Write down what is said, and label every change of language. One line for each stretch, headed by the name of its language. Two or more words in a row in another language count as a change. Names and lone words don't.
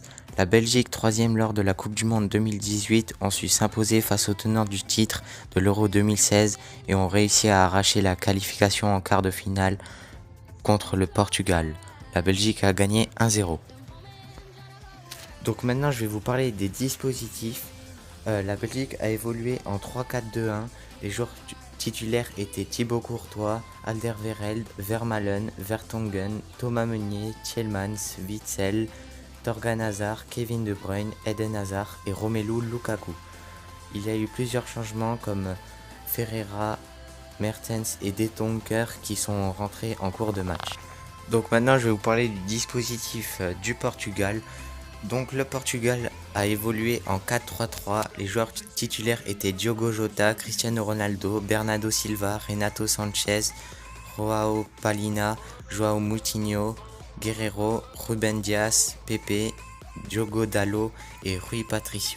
French: La Belgique, troisième lors de la Coupe du Monde 2018, ont su s'imposer face aux tenants du titre de l'Euro 2016 et ont réussi à arracher la qualification en quart de finale contre le Portugal. La Belgique a gagné 1-0. Donc maintenant je vais vous parler des dispositifs. La Belgique a évolué en 3-4-2-1. Les joueurs titulaires étaient Thibaut Courtois, Alderweireld, Vermaelen, Vertonghen, Thomas Meunier, Tielemans, Witsel, Thorgan Hazard, Kevin De Bruyne, Eden Hazard et Romelu Lukaku. Il y a eu plusieurs changements comme Ferreira, Mertens et De Donker qui sont rentrés en cours de match. Donc maintenant je vais vous parler du dispositif du Portugal. Donc le Portugal a évolué en 4-3-3. Les joueurs titulaires étaient Diogo Jota, Cristiano Ronaldo, Bernardo Silva, Renato Sanchez, Joao Palhinha, Joao Moutinho, Guerreiro, Ruben Dias, Pepe, Diogo Dalot et Rui Patricio.